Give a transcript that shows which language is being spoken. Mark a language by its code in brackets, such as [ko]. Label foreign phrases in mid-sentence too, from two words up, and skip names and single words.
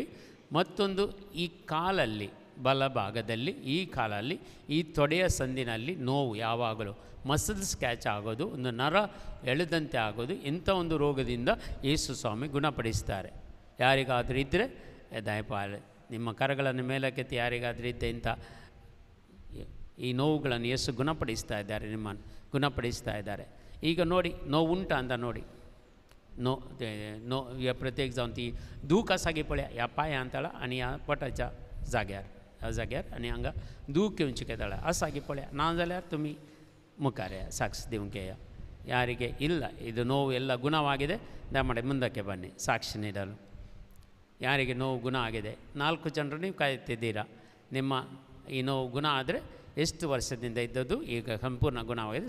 [kn] ಮತ್ತೊಂದು ಈ ಕಾಲಲ್ಲಿ, ಬಲಭಾಗದಲ್ಲಿ, ಈ ಕಾಲಲ್ಲಿ, ಈ ತೊಡೆಯ ಸಂದಿನಲ್ಲಿ ನೋವು ಯಾವಾಗಲೂ [en] muscles catch [kn] ಆಗೋದು, ಒಂದು ನರ ಎಳೆದಂತೆ ಆಗೋದು, ಇಂಥ ಒಂದು ರೋಗದಿಂದ ಯೇಸು ಸ್ವಾಮಿ ಗುಣಪಡಿಸ್ತಾರೆ. ಯಾರಿಗಾದರೂ ಇದ್ದರೆ ದಯಪಾಲೆ ನಿಮ್ಮ ಕರಗಳನ್ನು ಮೇಲಕ್ಕೆತ್ತಿ. ಯಾರಿಗಾದರೂ ಇದ್ದ ಇಂಥ ಈ ನೋವುಗಳನ್ನು ಯೇಸು ಗುಣಪಡಿಸ್ತಾ ಇದ್ದಾರೆ, ನಿಮ್ಮನ್ನು ಗುಣಪಡಿಸ್ತಾ ಇದ್ದಾರೆ. ಈಗ ನೋಡಿ, ನೋವು ಉಂಟಾ ಅಂತ ನೋಡಿ. [kok] नो या प्रत्येक जावन ती दूख आसा गे पळय ह्या पांयां ताळा आनी ह्या पोटाच्या जाग्यार आनी हांगा दूख घेवची ताळा आसा गे पळय. ना जाल्यार तुमी मुखार [kn] ಸಾಕ್ಷಿ ದೇವಂಗೆ ಯಾರಿಗೆ ಇಲ್ಲ ಇದು ನೋವು ಎಲ್ಲ ಗುಣವಾಗಿದೆ ದಯಮಾಡಿ ಮುಂದಕ್ಕೆ ಬನ್ನಿ ಸಾಕ್ಷಿ ನೀಡಲು. ಯಾರಿಗೆ ನೋವು ಗುಣ ಆಗಿದೆ 4 ಜನರು ನೀವು ಕಾಯುತ್ತಿದ್ದೀರಾ. ನಿಮ್ಮ ಈ ನೋವು ಗುಣ ಆದರೆ ಎಷ್ಟು ವರ್ಷದಿಂದ ಇದ್ದದ್ದು ಈಗ ಸಂಪೂರ್ಣ ಗುಣವಾಗಿದೆ.